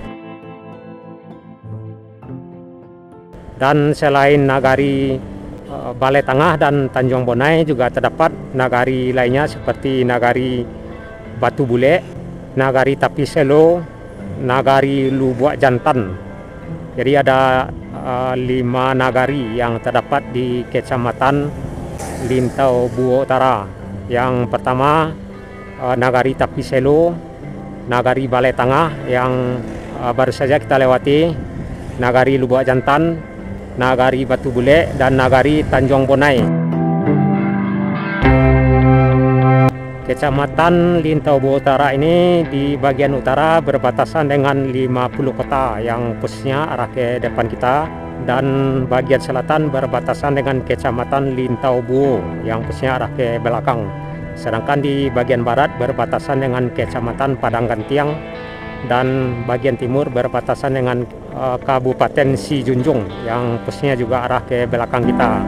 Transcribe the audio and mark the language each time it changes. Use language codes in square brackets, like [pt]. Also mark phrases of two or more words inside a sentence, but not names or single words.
[id] Dan selain Nagari Balai Tangah dan Tanjung Bonai juga terdapat nagari lainnya seperti Nagari Batu Bule, Nagari Tapiselo, Nagari Lubuak Jantan. Jadi ada 5 nagari yang terdapat di Kecamatan Lintau Buo Utara. Yang pertama Nagari Tapiselo, Nagari Balai Tangah yang baru saja kita lewati, Nagari Lubuak Jantan, Nagari Batu Bule, dan Nagari Tanjung Bonai. Kecamatan Lintau Buo Utara ini di bagian utara berbatasan dengan 50 kota yang posisinya arah ke depan kita, dan bagian selatan berbatasan dengan Kecamatan Lintau Buo yang posisinya arah ke belakang. Sedangkan di bagian barat berbatasan dengan Kecamatan Padang Gantiang, dan bagian timur berbatasan dengan Kabupaten Si Junjung yang posisinya juga arah ke belakang kita.